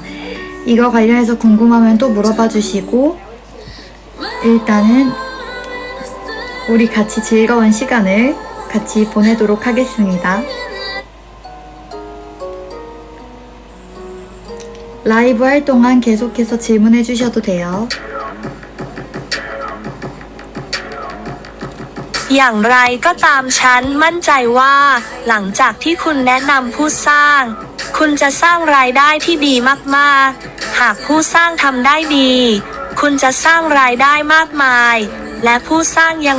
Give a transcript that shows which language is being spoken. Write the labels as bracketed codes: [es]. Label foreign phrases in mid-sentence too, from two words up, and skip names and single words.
[ko] 이거 관련해서 궁금하면 또 물어봐 주시고 일단은 우리 같이 즐거운 시간을 같이 보내도록 하겠습니다. 라이브 할 동안 계속해서 질문해 주셔도 돼요. [th] อย่างไรก็ตามฉันมั่นใจว่าหลังจากที่คุณแนะนำผู้สร้าง คุณจะสร้างรายได้ที่ ดีมากๆหากผู้สร้างทำได้ดี คุณจะสร้างรายได้มากมายและผู้สร้างยัง